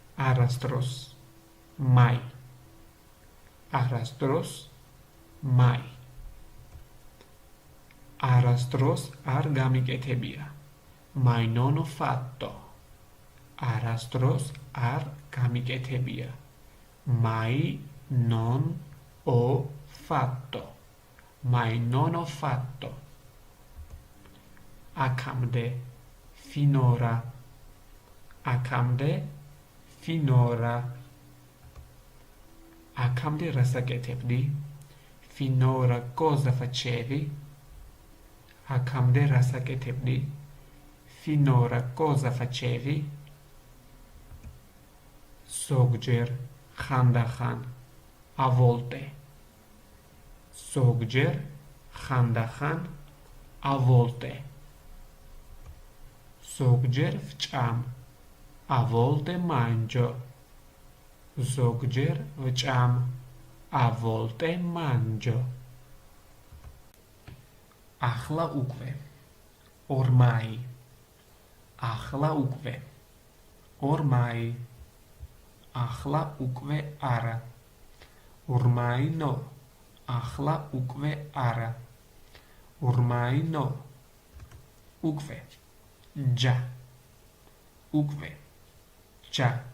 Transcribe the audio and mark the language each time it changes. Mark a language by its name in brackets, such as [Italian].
[Georgian] არასდროს, [Italian] mai. [Georgian] არასდროს, mai. არასდროს არ გამიკეთებია. [Italian] Mai non ho fatto. [Georgian] არასდროს არ გამიკეთებია. [Italian] Mai non ho fatto. Mai non ho fatto. [Georgian] Აქამდე, [Italian] finora. [Georgian] აქამდე, finora. აქამდე რას აკეთებდი? [Italian] Finora cosa facevi? [Georgian] აქამდე რას აკეთებდი? [Italian] Finora cosa facevi? [Georgian] ზოგჯერ, ხანდახან, [Italian] a volte. [Georgian] ზოგჯერ, ხანდახან, [Italian] a volte. [Georgian] ზოგჯერ ვჭამ, [Italian] a volte mangio. [Georgian] ზოგჯერ ვჭამ, [Italian] a volte mangio. [Georgian] ახლა უკვე, [Italian] ormai. [Georgian] ახლა უკვე, ormai. ახლა უკვე არა. [Italian] Ormai no. [Georgian] ახლა უკვე არა. [Italian] Ormai no. [Georgian] უკვე. Già. უკვე. Già.